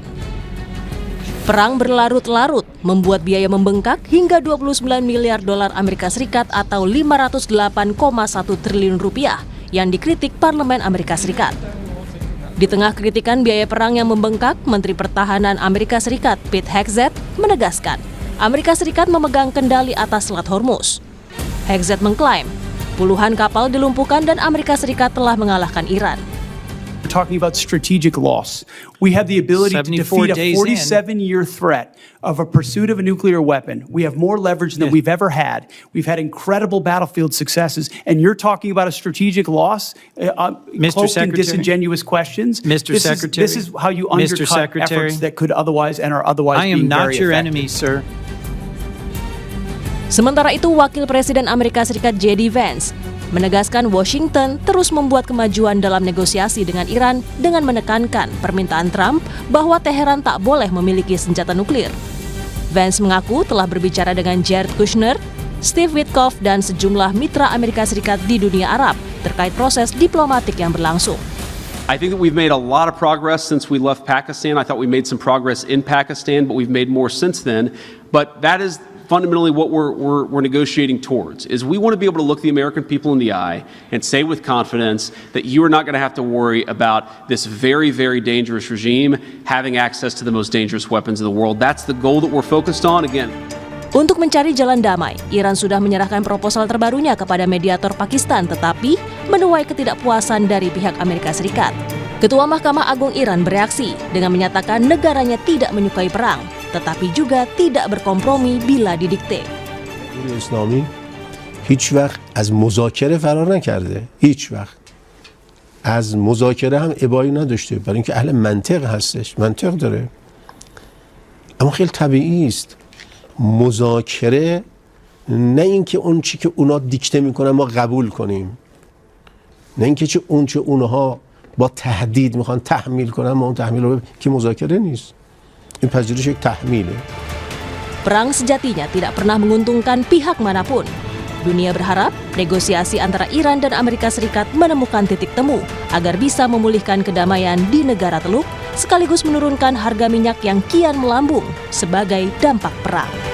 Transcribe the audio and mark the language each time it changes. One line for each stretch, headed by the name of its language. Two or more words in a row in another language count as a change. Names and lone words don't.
Indonesian: Perang berlarut-larut membuat biaya membengkak hingga 29 miliar dolar Amerika Serikat atau 508,1 triliun rupiah yang dikritik Parlemen Amerika Serikat. Di tengah kritikan biaya perang yang membengkak, Menteri Pertahanan Amerika Serikat Pete Hegseth menegaskan Amerika Serikat memegang kendali atas Selat Hormuz. Hegseth mengklaim puluhan kapal dilumpuhkan dan Amerika Serikat telah mengalahkan Iran.
English: We're talking about strategic loss. We have the ability to defeat a 47-year threat of a pursuit of a nuclear weapon. We have more leverage than we've ever had. We've had incredible battlefield successes, and you're talking about a strategic loss, cloaked in disingenuous questions. Mr. Secretary, this is how you undercut efforts that could otherwise and are otherwise I am being not very your effective. enemy, sir.
Indonesian: Sementara itu, Wakil Presiden Amerika Serikat J.D. Vance menegaskan Washington terus membuat kemajuan dalam negosiasi dengan Iran dengan menekankan permintaan Trump bahwa Teheran tak boleh memiliki senjata nuklir. Vance mengaku telah berbicara dengan Jared Kushner, Steve Witkoff, dan sejumlah mitra Amerika Serikat di dunia Arab terkait proses diplomatik yang berlangsung.
English: I think that we've made a lot of progress since we left Pakistan. I thought we made some progress in Pakistan, but we've made more since then. But that is fundamentally what we're negotiating towards, is we want to be able to look the American people in the eye and say with confidence that you are not going to have to worry about this very, very dangerous regime having access to the most dangerous weapons in the world. That's the goal that we're focused on. Again,
Indonesian: Untuk mencari jalan damai, Iran sudah menyerahkan proposal terbarunya kepada mediator Pakistan, tetapi menuai ketidakpuasan dari pihak Amerika Serikat. Ketua Mahkamah Agung Iran bereaksi dengan menyatakan negaranya tidak menyukai perang, tetapi juga tidak berkompromi bila didikte.
Persian: اسلامی هیچ وقت از مذاکره فرار نکرده، هیچ وقت از مذاکره هم ابایی نداشته، برای اینکه اهل منطق هستش، منطق داره. اما خیلی طبیعی است مذاکره نه اینکه اون چی که اونا دیکته میکنن ما قبول کنیم، نه اینکه چه اون چه اونها با تهدید میخوان تحمیل کنن ما اون تحمیل رو که مذاکره نیست، این پذیرش یک تحمیله.
Indonesian: Perang sejatinya tidak pernah menguntungkan pihak manapun. Dunia berharap negosiasi antara Iran dan Amerika Serikat menemukan titik temu agar bisa memulihkan kedamaian di negara Teluk, sekaligus menurunkan harga minyak yang kian melambung sebagai dampak perang.